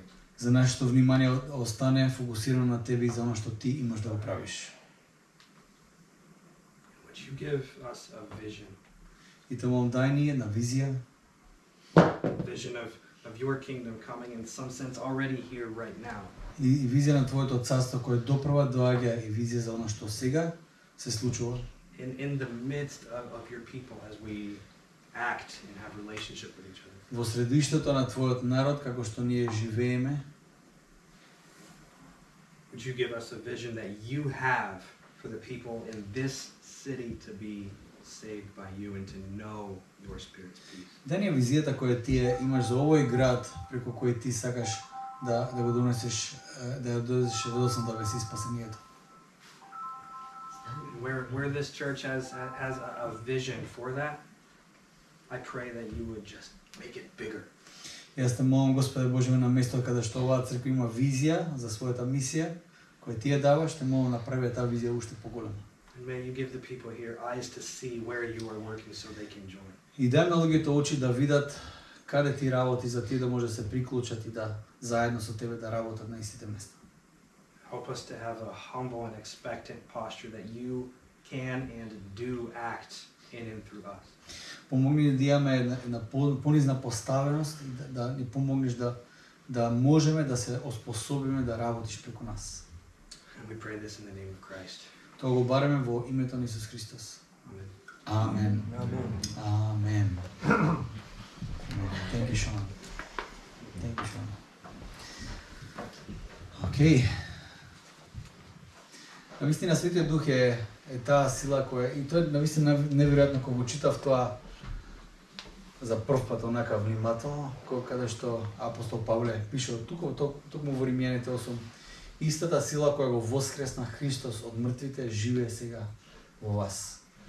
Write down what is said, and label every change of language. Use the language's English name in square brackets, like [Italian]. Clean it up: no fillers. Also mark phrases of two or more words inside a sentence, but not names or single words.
[Macedonian] За нашето внимание остане фокусирано на тебе и за оно што ти имаш да го правиш. [English] Would you give us a vision? [Macedonian] И те молам, дај ни една визија, [English] Vision of your kingdom coming in some sense already here right now. [Macedonian] и визија на твоето царство кое допрва доаѓа и визија за оно што сега се случува. [English] in the midst of your people as we act and have relationship with each other. [Macedonian] Во средиштето на твојот народ како што ние живееме, [English] Would you give us a vision that you have for the people in this city to be saved by you and to know your Spirit's peace? [Macedonian] Дај ни визијата која ти имаш за овој град преку кој ти сакаш да го донесеш, да ја донесеш радосната вест и спасението. [English] Where this church has a vision for that, I pray that you would just make it bigger. [Macedonian] Јас те молам, Господе Боже, на место каде што оваа црква има визија за својата мисија, која ти ја даваш, те молам направи таа визија уште поголема. [English] And may you give the people here eyes to see where you are working so they can join. [Macedonian] И дај на луѓето очи да видат каде ти работи за тие да може да се приклучат и да заедно со тебе да работат на истите места. [English] Help us to have a humble and expectant posture that you can and do act in and through us. [Macedonian] Помогни ни да имаме една понизна поставеност и да ни помогнеш да можеме да се оспособиме да работиш преку нас. [English] And we pray this in the name of Christ. [Macedonian] Тоа го бараме во името на Исус Христос. [English] Amen. [Macedonian] Амен. Амен. Амен. [English] Thank you, Sean. Thank you, Sean. [Macedonian] Океј. Навистина Светиот Дух е таа сила која и тоа навистина неверојатно кога го читав тоа за прв пат онака внимателно, кога што апостол Павле пише токму во Римјаните 8, истата сила која го воскресна Христос од мртвите живее сега во вас.